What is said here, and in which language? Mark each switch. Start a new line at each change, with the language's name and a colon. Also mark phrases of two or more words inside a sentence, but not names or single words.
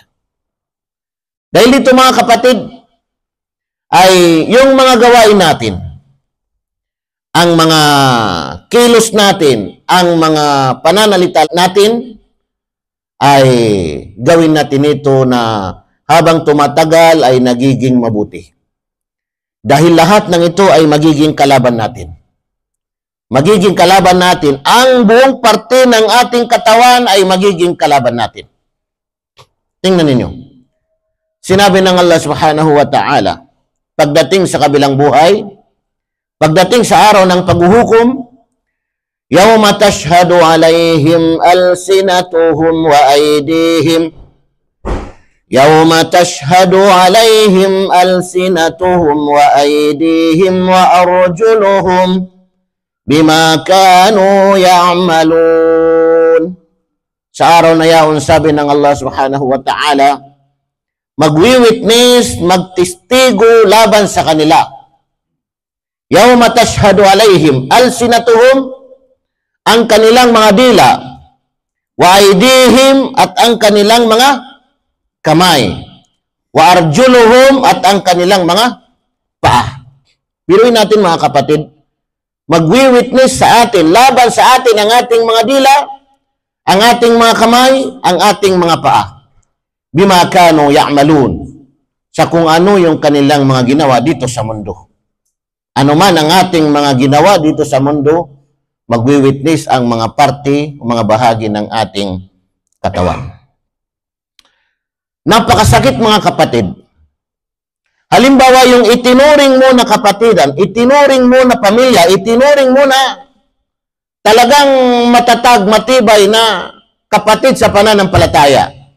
Filipino: Dahil dito mga kapatid, ay yung mga gawain natin, ang mga kilos natin, ang mga pananalita natin, ay gawin natin ito na habang tumatagal ay nagiging mabuti. Dahil lahat ng ito ay magiging kalaban natin. Magiging kalaban natin. Ang buong parte ng ating katawan ay magiging kalaban natin. Tingnan ninyo. Sinabi ng Allah
Arabic: سبحانه وتعالى,
Filipino: pagdating sa kabilang buhay, pagdating sa araw ng paghuhukom,
Arabic: يوم تشهد عليهم ألسنتهم وأيديهم يوم تشهد عليهم ألسنتهم وأيديهم وأرجلهم بما كانوا يعملون.
Filipino: Sa araw na yaon, sabi ng Allah
Arabic: سبحانه وتعالى,
Filipino: magwi-witness, magtistigo laban sa kanila.
Arabic: يوم تشهد عليهم ألسنتهم,
Filipino: ang kanilang mga dila,
Arabic: وأيديهم,
Filipino: at ang kanilang mga kamay,
Arabic: وأرجلهم,
Filipino: at ang kanilang mga paa. Biruin natin mga kapatid, magwi-witness sa atin, laban sa atin ang ating mga dila, ang ating mga kamay, ang ating mga paa.
Arabic: بما كانوا يعملون,
Filipino: sa kung ano yung kanilang mga ginawa dito sa mundo. Ano man ang ating mga ginawa dito sa mundo, magwi-witness ang mga parte, mga bahagi ng ating katawan. Napakasakit mga kapatid. Halimbawa yung itinuring mo na kapatidan, itinuring mo na pamilya, itinuring mo na talagang matatag, matibay na kapatid sa pananampalataya.